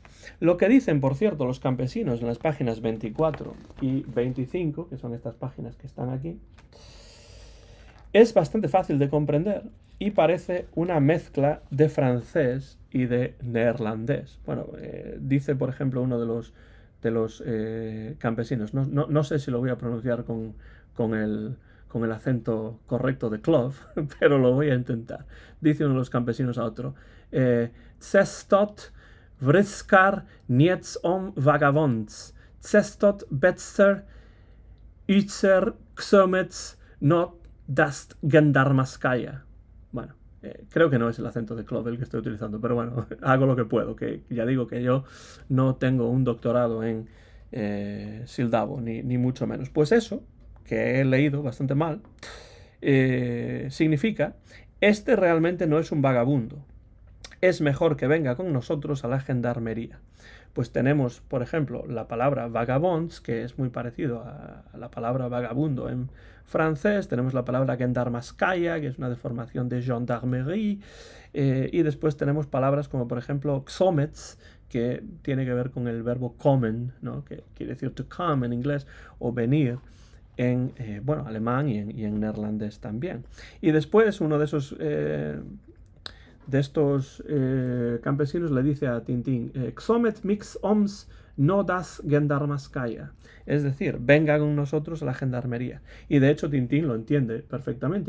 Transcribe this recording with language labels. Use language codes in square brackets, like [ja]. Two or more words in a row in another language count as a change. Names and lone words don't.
[es] Lo que dicen, por cierto, los campesinos en las páginas 24 y 25, que son estas páginas que están aquí, es bastante fácil de comprender y parece una mezcla de francés y de neerlandés. Bueno, dice, por ejemplo, uno de los campesinos, no sé si lo voy a pronunciar con el acento correcto de Clove, pero lo voy a intentar. Dice uno de los campesinos a otro, Cestot vriskar niets om vagabonds, cestot betzer utser xomets not dast gendarmaskaya. Bueno, creo que no es el acento de Clove el que estoy utilizando, pero bueno, hago lo que puedo, que ya digo que yo no tengo un doctorado en sílabo, ni mucho menos. Pues eso, que he leído bastante mal, significa, este realmente no es un vagabundo, es mejor que venga con nosotros a la gendarmería. Pues tenemos, por ejemplo, la palabra vagabonds, que es muy parecido a la palabra vagabundo en francés. Tenemos la palabra gendarmaskaya, que es una deformación de gendarmerie. Y después tenemos palabras como, por ejemplo, xomets, que tiene que ver con el verbo kommen, ¿no? Que quiere decir [en] to come [es] en inglés, o venir en alemán y en neerlandés también. Y después uno de estos campesinos le dice a Tintín, Xomet mix oms no das gendarmaskaya. Es decir, venga con nosotros a la gendarmería. Y de hecho Tintín lo entiende perfectamente.